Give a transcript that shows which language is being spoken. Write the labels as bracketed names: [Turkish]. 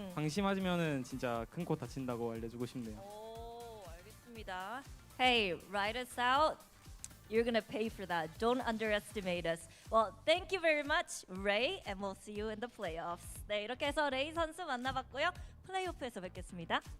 [Korean] 방심하면은 진짜 큰 코 다친다고 알려주고 싶네요. 오, 알겠습니다. [English] Hey, write us out. You're gonna pay for that. Don't underestimate us. Well, thank you very much, Ray, and we'll see you in the playoffs. [Korean] 네, 이렇게 해서 레이 선수 만나봤고요. 플레이오프에서 뵙겠습니다.